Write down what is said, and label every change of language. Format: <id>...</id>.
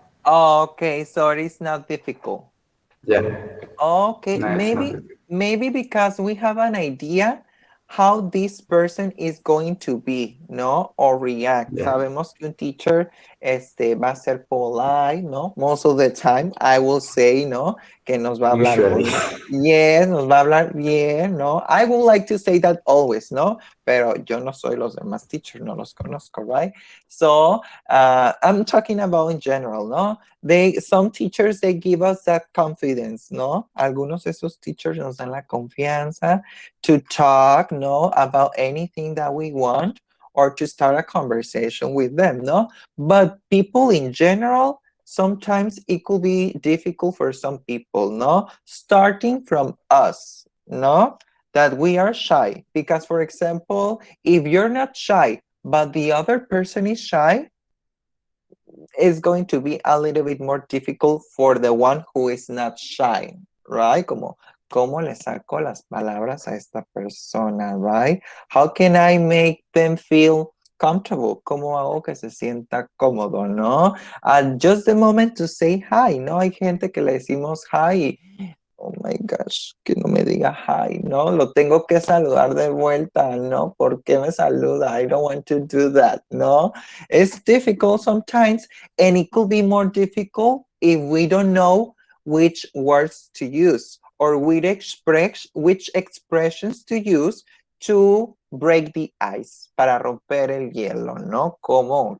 <en>Okay, so it is not difficult. Yeah, Okay, no, it's not. maybe because we have an idea how this person is going to be, ¿no? Or react. Yeah,</en> <es>Sabemos que un teacher va a ser polite, ¿no?</es> <en>Most of the time, I will say, ¿no?</en> <es>Que nos va a hablar</es> <en>usually.</en> <es>muy bien, nos va a hablar bien, ¿no?</es> <en>I would like to say that always, ¿no?</en> <es>Pero yo no soy los demás teachers, no los conozco, right?</es> <en>So, I'm talking about in general,</en> <es>¿no?</es> <en>Some teachers, they give us that confidence, ¿no?</en> <es>Algunos de esos teachers nos dan la confianza</es> <en>to talk, ¿no? About anything that we want or to start a conversation with them, ¿no? But people in general, sometimes it could be difficult for some people, ¿no? Starting from us, ¿no? That we are shy. Because, for example, if you're not shy, but the other person is shy, is going to be a little bit more difficult for the one who is not shy, right?</en> <es>Como, ¿cómo le saco las palabras a esta persona, right?</es> <en>How can I make them feel comfortable?</en> <es>¿Cómo hago que se sienta cómodo, no?</es> <en>Just the moment to say hi,</en> <es>¿no? Hay gente que le decimos hi.</es> <en>Oh my gosh,</en> <es>que no me diga hi, ¿no? Lo tengo que saludar de vuelta, ¿no? ¿Por qué me saluda?</es> <en>I don't want to do that, ¿no? It's difficult sometimes, and it could be more difficult if we don't know which words to use or which expressions to use to break the ice,</en> <es>para romper el hielo,</es> <en>¿no? ¿Cómo?</en>